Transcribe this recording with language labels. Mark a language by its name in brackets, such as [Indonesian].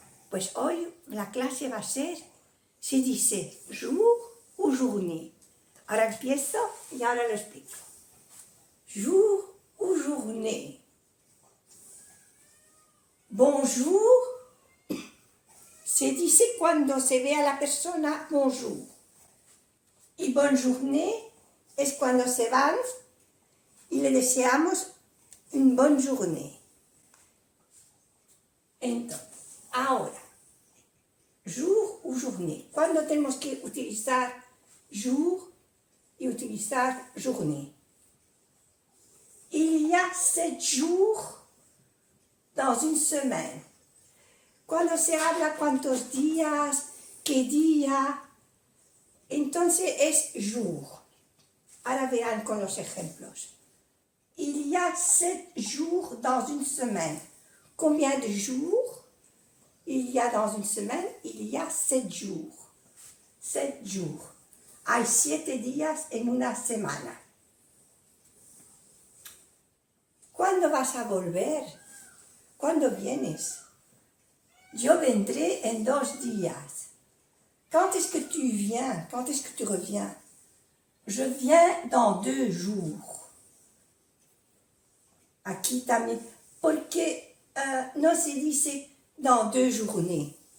[Spanish] Pues hoy la clase va a ser, se dice jour o journée. Ahora empiezo y ahora lo explico. Jour o journée. Bonjour. Se dice cuando se ve a la persona bonjour. Y bonne journée es cuando se van y le deseamos [French] une bonne journée. [Spanish] Entonces, ahora, jour o journée. ¿Cuándo tenemos que utilizar jour y utilizar journée? [French] Il y a 7 jours dans une semaine. [Spanish] Cuando se habla cuántos días, qué día, entonces es jour. Ahora verán con los ejemplos. [French] Il y a 7 jours dans une semaine. Combien de jours il y a dans une semaine? Il y a 7 jours. 7 jours. [Spanish] Hay 7 días en una semana. ¿Cuándo vas a volver? ¿Cuándo vienes? Yo vendré en 2 días. [French] Quand est-ce que tu viens? Quand est-ce que tu reviens? Je viens dans 2 jours. [Spanish] Aquí también, porque no se dice [French] dans 2 journées.